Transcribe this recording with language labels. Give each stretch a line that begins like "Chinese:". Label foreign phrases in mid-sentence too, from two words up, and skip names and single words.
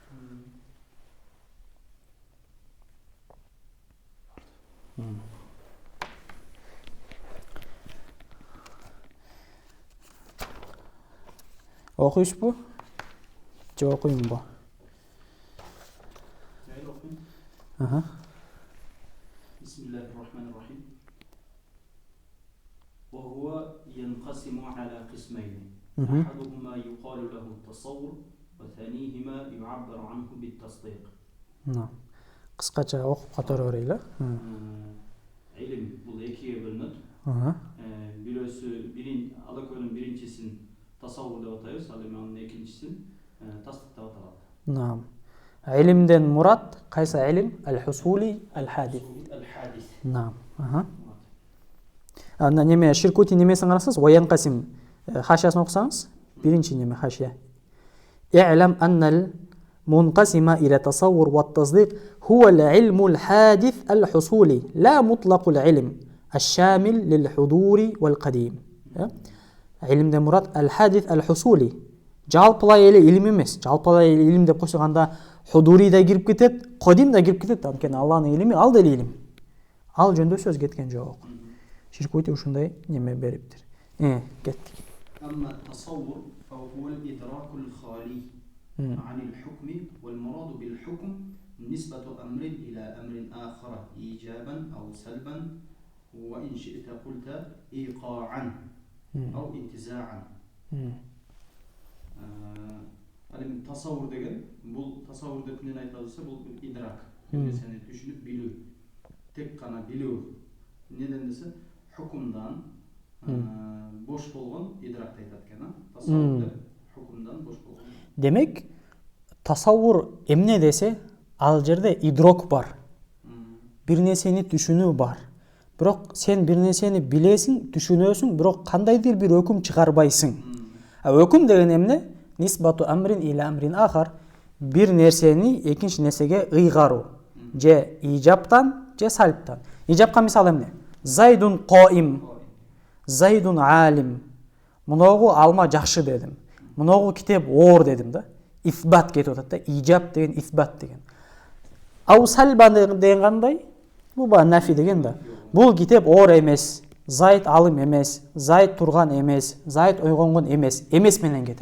Kyrgyz: Окуйсузбу? Же окуймунбу? Ага.
Arabic: بسم الله الرحمن الرحيم. وهو ينقسم على قسمين أحدهما يقال له التصور وثانيهما يعبر عنه بالتصديق. نعم.
Kyrgyz: Кыскача окуп катары берели. Илим бул экиге бөлүнөт. Бирөөсү алакөнүн биринчисин тасаввур деп атайбыз, ал эми анын экинчисин тасдык деп аталат. Наам. Илимден мурат кайсы илим?
Arabic: الحصولي الحادث.
Kyrgyz: Ал-хадис. Наам. Анда неме Ширкути немесин карасаңыз, ваянкасим хашиясын окусаңыз, биринчи неме хашия.
Arabic: اعلم أن منقسمة إلى تصور والتصديق هو العلم الحادث الحصولي لا مطلق العلم الشامل للحضور والقديم. علم مراد الحادث الحصولي.
Kyrgyz: Жалпылай эле илим эмес. Жалпылай эле илим деп койсогонда худури да кирип кетет, кодим да кирип кетет. Анткени Аллахтын илими ал деле илим. Ал жөнүндө сөз кеткен жок. Ширкөйт ушундай неме бериптир. Кеттик.
Arabic: أما التصور فهو الإدراك الخالي عن الحكم والمراد بالحكم نسبة أمر إلى أمر آخر إيجابا أو سلبا وإن شئت قلت إيقاعا أو انتزاعا.
Kyrgyz: Tasavvur деген бул tasavvur деп эмнени айтабызса бул идрак. Нерсени түшүнүп билүү. Тек гана билүү. Неден десе hukmdan boş болгон идракты айтат экен, tasavvur деп hukmdan boş болгон. Демек, tasavvur эмне десе, ал жерде идрок бар. Бир нерсени түшүнүү бар. Бирок сен бир нерсени билесиң, түшүнөсүң, бирок кандайдыр бир өкүм чыгарбайсың. Өкүм деген эмне?
Arabic: نسبة أمر إلى أمر آخر.
Kyrgyz: Бир нерсени экинчи нерсеге ыйгаруу. Же ижаптан, же сальптан. Ижапка мисал эмне?
Arabic: زيد قائم. زيد عالم.
Kyrgyz: Муногу алма жакшы дедим. Муногу китеп оор дедим да. Исбат кетип атат да. Ижап деген исбат деген. Ау сальбан деген кандай? Бул ба нафи деген да. Бул китеп оор эмес. Зайд алым эмес. Зайд турган эмес. Зайд ойгонгон эмес. Эмес менен кетет.